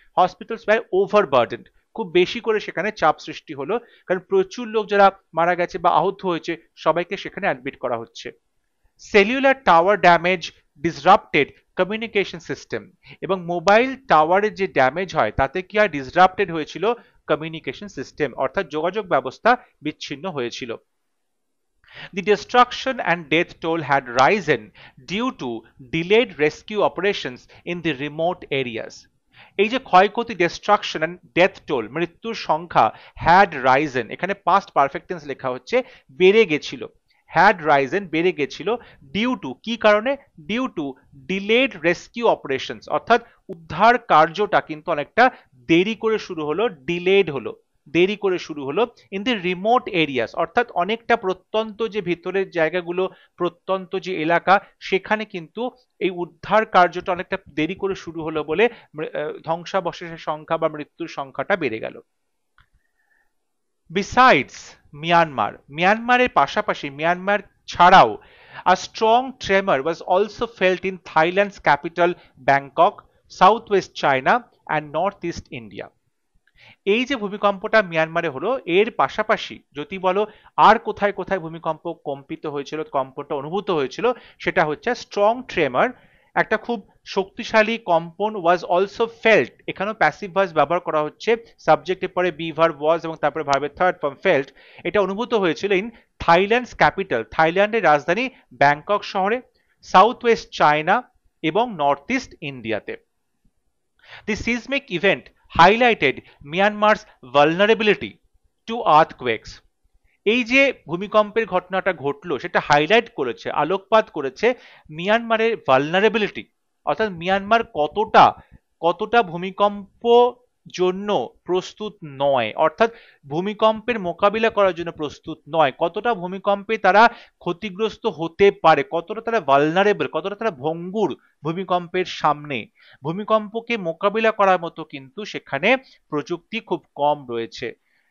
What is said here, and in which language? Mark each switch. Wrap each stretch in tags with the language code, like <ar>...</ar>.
<en>hospitals were overburdened,</en> <bn>খুব বেশি করে সেখানে চাপ সৃষ্টি হলো, কারণ প্রচুর লোক যারা মারা গেছে বা আহত হয়েছে সবাইকে সেখানে অ্যাডমিট করা হচ্ছে।</bn> <en>cellular tower damage disrupted communication system,</en> <bn>এবং মোবাইল টাওয়ারের যে ড্যামেজ হয় তাতে কি আর ডিসরাপ্টেড হয়েছিল কমিউনিকেশন সিস্টেম, অর্থাৎ যোগাযোগ ব্যবস্থা বিচ্ছিন্ন হয়েছিল।</bn> <en>The destruction and death toll had risen due to delayed rescue operations in the remote areas.</en> <bn>এই যে ক্ষয়ক্ষতি,</bn> <en>destruction and death toll,</en> <bn>মৃত্যুর সংখ্যা,</bn> <en>had risen,</en> <bn>এখানে পাস্ট পারফেক্ট টেন্স লেখা হচ্ছে, বেড়ে গেছিল, হ্যাড রাইজেন বেড়ে গেছিল, ডিউ টু কি কারণে,</bn> <en>due to delayed rescue operations,</en> <bn>অর্থাৎ উদ্ধার কার্যটা কিন্তু অনেকটা দেরি করে শুরু হলো, ডিলেড হলো, দেরি করে শুরু হলো,</bn> <en>in the remote areas,</en> <bn>অর্থাৎ অনেকটা প্রত্যন্ত যে ভিতরের জায়গাগুলো, প্রত্যন্ত যে এলাকা, সেখানে কিন্তু এই উদ্ধার কার্যটা অনেকটা দেরি করে শুরু হলো বলে ধ্বংসাবশেষের সংখ্যা বা মৃত্যুর সংখ্যাটা বেড়ে গেল।</bn> <en>besides Myanmar,</en> <bn>মিয়ানমারের পাশাপাশি, মিয়ানমার ছাড়াও,</bn> <en>a strong tremor was also felt in Thailand's capital Bangkok, southwest China and northeast India.</en> <bn>এই যে ভূমিকম্পটা মিয়ানমারে হলো, এর পাশাপাশি যদি বলো আর কোথায় কোথায় ভূমিকম্প কম্পিত হয়েছিল, কম্পনটা অনুভূত হয়েছিল, সেটা হচ্ছে</bn> <en>strong tremor,</en> <bn>একটা খুব শক্তিশালী কম্পন,</bn> <en>was also felt,</en> <bn>এখানেও প্যাসিভ ভয়েস ব্যবহার করা হচ্ছে, সাবজেক্টের পরে বি ভার্ব ওয়াজ এবং তারপরে ভার্বের থার্ড ফর্ম ফেল্ট, এটা অনুভূত হয়েছিল</bn> <en>in Thailand's capital,</en> <bn>থাইল্যান্ডের রাজধানী ব্যাংকক শহরে, সাউথ ওয়েস্ট চায়না এবং নর্থ ইস্ট ইন্ডিয়াতে।</bn> <en>The seismic event highlighted Myanmar's vulnerability to earthquakes.</en> <bn>এই যে ভূমিকম্পের ঘটনাটা ঘটলো সেটা হাইলাইট করেছে, আলোকপাত করেছে মিয়ানমারের ভালনারেবিলিটি, অর্থাৎ মিয়ানমার কতটা কতটা ভূমিকম্প জন্য প্রস্তুত নয়, অর্থাৎ ভূমিকম্পের মোকাবিলা করার জন্য প্রস্তুত নয়, কতটা ভূমিকম্পে তারা ক্ষতিগ্রস্ত হতে পারে, কতটা তারা ভালনারেবল, কতটা তারা ভঙ্গুর ভূমিকম্পের সামনে, ভূমিকম্পকে মোকাবিলা করার মতো কিন্তু সেখানে প্রযুক্তি খুব কম রয়েছে।</bn>